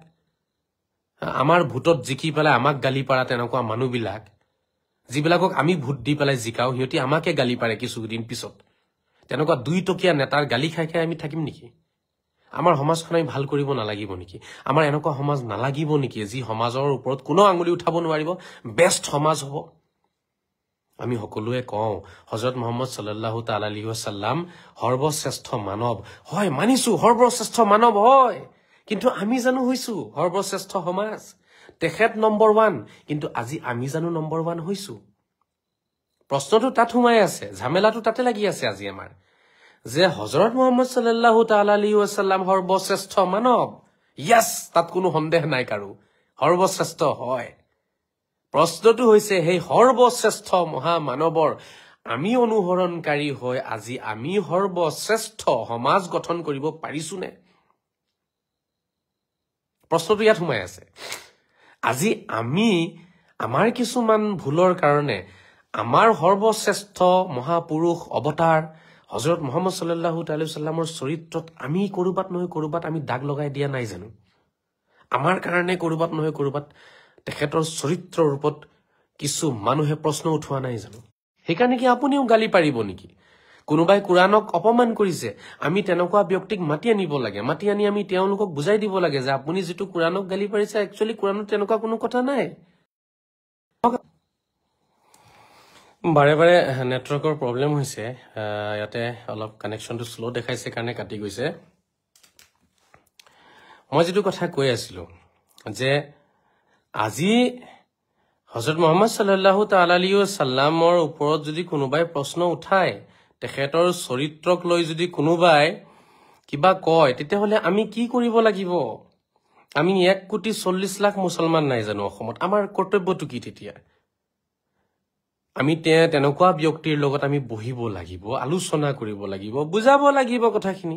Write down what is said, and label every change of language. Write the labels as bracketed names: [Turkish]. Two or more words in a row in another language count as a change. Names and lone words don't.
[Assamese] আমাৰ ভোটত জিকি পেলাই আমাক গালি পাৰা তেনেকুৱা মানুহবিলাক, যিবিলাকক আমি ভোট দি পেলাই জিকাও, সিহঁতি আমাকে গালি পাৰে কিছুদিন পিছত। তেনেকুৱা 2 টকীয়া নেতাৰ গালি খাই খাই আমি থাকিম নেকি? আমাৰ সমাজখন আমি ভাল কৰিব নালাগিব নেকি? আমাৰ এনেকুৱা সমাজ নালাগিব নেকি যি সমাজৰ ওপৰত কোনো আঙুলি উঠাব নোৱাৰিব, বেষ্ট সমাজ হ'ব? আমি সকলোৱে কওঁ হযৰত মুহাম্মদ [Arabic] صلى الله تعالى عليه وسلم [Assamese] সৰ্বশ্ৰেষ্ঠ মানৱ। হয়, মানিছো সৰ্বশ্ৰেষ্ঠ মানৱ হয়, কিন্তু আমি জানো হৈছো সৰ্বশ্ৰেষ্ঠ সমাজ? তেখেত নম্বৰ 1, কিন্তু আজি আমি জানো নম্বৰ 1 হৈছো? প্ৰশ্নটো তাত সোমাই আছে, ঝামেলাটো তাতে লাগি আছে আজি আমাৰ, যে হযৰত মুহাম্মদ [Arabic] صلى الله تعالى عليه وسلم [Assamese] সৰ্বশ্ৰেষ্ঠ মানৱ। ইয়েস, তাত কোনো সন্দেহ নাই কাৰো, সৰ্বশ্ৰেষ্ঠ হয়। প্ৰশ্নটো হৈছে সেই সৰ্বশ্ৰেষ্ঠ মহামানৱৰ আমি অনুসৰণকাৰী হৈ আজি আমি সৰ্বশ্ৰেষ্ঠ সমাজ গঠন কৰিব পাৰিছোনে? প্ৰশ্নটো ইয়াত সোমাই আছে। আজি আমি আমাৰ কিছুমান ভুলৰ কাৰণে আমাৰ সৰ্বশ্ৰেষ্ঠ মহাপুৰুষ অৱতাৰ হযৰত মুহাম্মদ [Arabic] صلى الله تعالى [Assamese] সাল্লামৰ চৰিত্ৰত আমি কৰবাত নহয় কৰবাত আমি দাগ লগাই দিয়া নাই জানো? আমাৰ কাৰণে কৰবাত নহয় কৰবাত তেখেতৰ চৰিত্ৰৰ ওপৰত কিছু মানুহে প্ৰশ্ন উঠোৱা নাই জানো? সেইকাৰণে কি আপুনিও গালি পাৰিব নেকি? কোনোবাই কোৰাণক অপমান কৰিছে, আমি তেনেকুৱা ব্যক্তিক মাতি আনিব লাগে, মাতি আনি আমি তেওঁলোকক বুজাই দিব লাগে যে আপুনি যিটো কোৰাণক গালি পাৰিছে একচুৱেলি কোৰাণত তেনেকুৱা কোনো কথা নাই। বাৰে বাৰে নেটৱৰ্কৰ প্ৰব্লেম হৈছে, ইয়াতে অলপ কানেকশ্যনটো শ্ল' দেখাইছে কাৰণে কাটি গৈছে। মই যিটো কথা কৈ আছিলো যে আজি হযৰত মুহাম্মদ [Arabic] صلى الله تعالى عليه [Assamese] ওয়াসাল্লামৰ ওপৰত যদি কোনোবাই প্ৰশ্ন উঠায়, তেখেতৰ চৰিত্ৰক লৈ যদি কোনোবাই কিবা কয়, তেতিয়াহ'লে আমি কি কৰিব লাগিব? আমি 1,40,00,000 মুছলমান নাই জানো অসমত? আমাৰ কৰ্তব্যটো কি তেতিয়া? আমি তেনেকুৱা ব্যক্তিৰ লগত আমি বহিব লাগিব, আলোচনা কৰিব লাগিব, বুজাব লাগিব কথাখিনি।